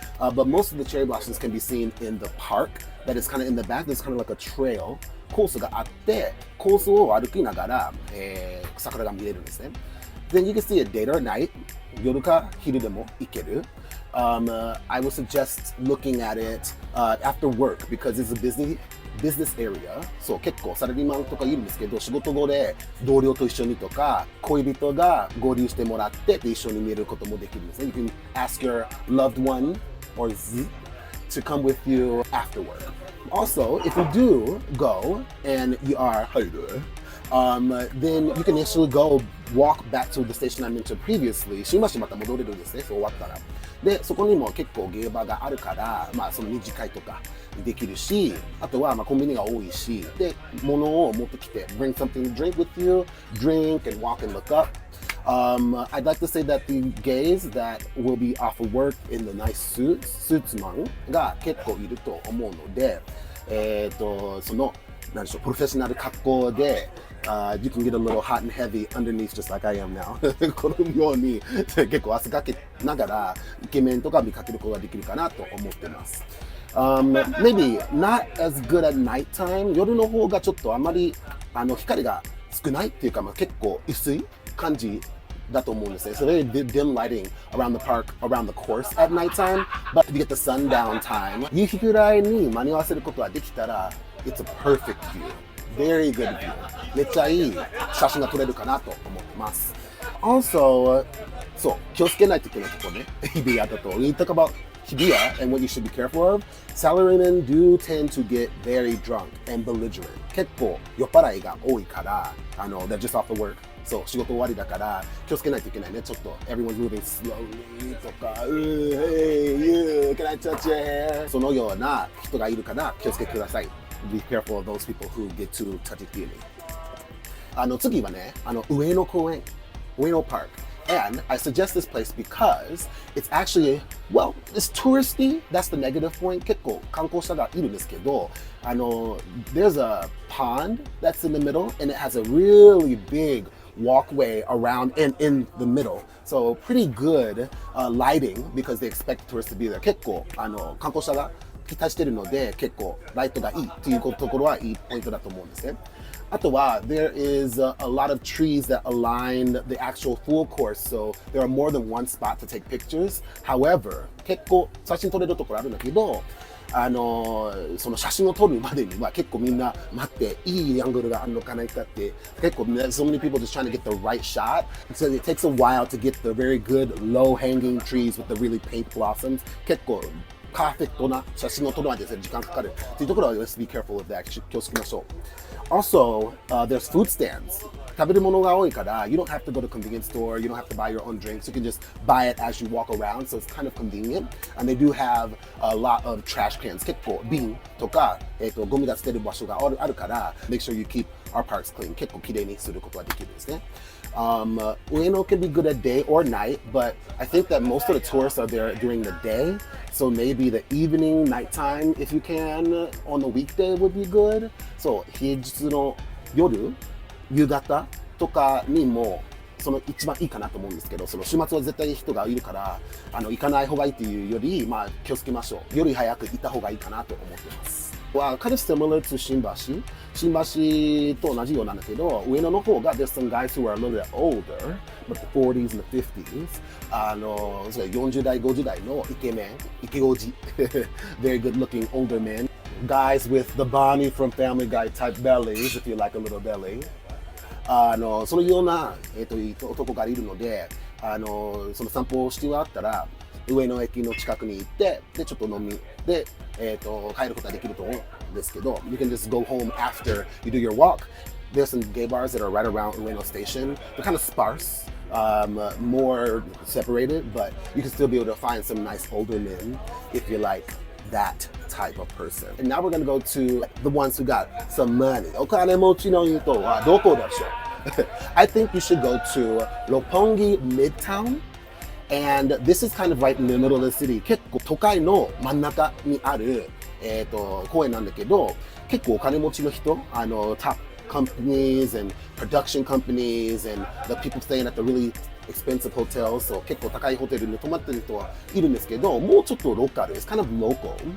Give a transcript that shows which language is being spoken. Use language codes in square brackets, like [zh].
[en] But most of the cherry blossoms can be seen in the park that is kind of in the back. There's kind of like a trail. [ja] コースがあって、コースを歩きながら、桜が見れるんですね。 [en] Then you can see it day or night. [ja] 夜か昼でも行ける。 [en] I would suggest looking at it after work because it's a business area. [ja] そう結構サラリーマンとかいるんですけど、仕事後で同僚と一緒にとか恋人が合流してもらって一緒に見ることもできるんですね。 [en] You can ask your loved one or Z to come with you after work. Also, if you do go and you are, how you doing? Then you can actually go walk back to the station I mentioned previously. [ja] 新橋また戻れるんですね、そう終わったら。で、そこにも結構ゲーバーがあるから、その二次会とかできるし、あとはコンビニが多いし、で、物を持ってきて、 [en] bring something to drink with you, drink and walk and look up. I'd like to say that the gays that will be off of work in the nice suitsman [ja] が結構いると思うので、その、なんでしょう、プロフェッショナル格好で、 [en] you can get a little hot and heavy underneath just like I am now. [ja] このように結構汗かけながらイケメンとか見かけることができるかなと思ってます。 [en] Maybe not as good at nighttime. [ja] 夜の方がちょっとあまり光が少ないっていうか、結構薄い感じだと思うんですね。 [en] So very dim lighting around the park, around the course at nighttime. But if you get the sundown time, [ja] 夕日ぐらいに間に合わせることができたら、 [en] it's a perfect view.Very good view. [ja] めっちゃいい写真が撮れるかなと思ってます。Also, そう、気をつけないといけないところね。 Hibiya だと。 [en] When you talk about Hibiya and what you should be careful of, salarymen do tend to get very drunk and belligerent. [ja] 結構酔っ払いが多いから、 [en] they're just off the work. [ja] そう、仕事終わりだから気をつけないといけないね。ちょっと [en] everyone's moving slowly [ja] とか、 [en] Hey, you, can I touch your hair? [ja] そのような人がいるから気をつけてください。 [en] Be careful of those people who get too touchy-feely. [ja] 次はね、上野公園、上野パーク。 [en] And I suggest this place because it's actually, well, it's touristy. That's the negative point. [ja] 結構観光者がいるんですけど、 [en] there's a pond that's in the middle and it has a really big walkway around and in the middle. So pretty good lighting because they expect tourists to be there. [ja] 結構観光者が期待してるので結構ライトがいいというところはいいポイントだと思うんですね。あとは [en] there is a lot of trees that align the actual full course, so there are more than one spot to take pictures. [ja] However, 結構写真撮れるところあるんだけど、その写真を撮るまでには結構みんな待っていいアングルがあるのかないかって結構 [en] so many people just trying to get the right shot. So it takes a while to get the very good low hanging trees with the really pink blossoms. [ja] 結構パーフェクトな写真を撮るまで時間かかるというところは [en] let's be careful of that. [ja] 気をつけましょう。 [en] Also, there's food stands. [ja] 食べるものが多いから [en] you don't have to go to a convenience store, you don't have to buy your own drinks, you can just buy it as you walk around, so it's kind of convenient. And they do have a lot of trash cans. [ja] 結構瓶とか、ゴミが捨てる場所があるから [en] make sure you keep our parks clean. [ja] 結構きれいにすることができるんですね。 [en] Ueno can be good at day or night, but I think that most of the tourists are there during the day. So maybe the evening, nighttime, if you can, on the weekday would be good. [ja] So 平日の夜、夕方とかにもその一番いいかなと思うんですけど、その週末は絶対人がいるから行かない方がいいっていうより、まあ気をつけましょう。より早く行った方がいいかなと思ってます。 [en] Well, kind of similar to Shimbashi. [ja] Shimbashi と同じようなんだけど、上野の方が [en] there's some guys who are a little bit older, but the 40s and the 50s. [ja] 40代、50代のイケメン、イケオジ [en] very good looking older men. Guys with the Bonnie from Family Guy type bellies, if you like a little belly. [ja] そのような、男がいるので、その散歩をしてあったら、上野駅の近くに行って、で、ちょっと飲みで、帰ることができると思うんですけど、 [en] you can just go home after you do your walk. There's some gay bars that are right around Ueno Station. They're kind of sparse, more separated, but you can still be able to find some nice older men if you like that type of person. And now we're going to go to the ones who got some money. [ja] お金持ちの人はどこでしょう? [en] I think you should go to Roppongi Midtown. And this is kind of right in the middle of the city. [ja] 結構都会の真ん中にある、公園なんだけど、結構お金持ちの人、 [en] top companies and production companies and the people staying at the really expensive hotels, [ja] so 結構高いホテルに泊まってる人はいるんですけど、もうちょっとローカル、 [en] it's kind of local.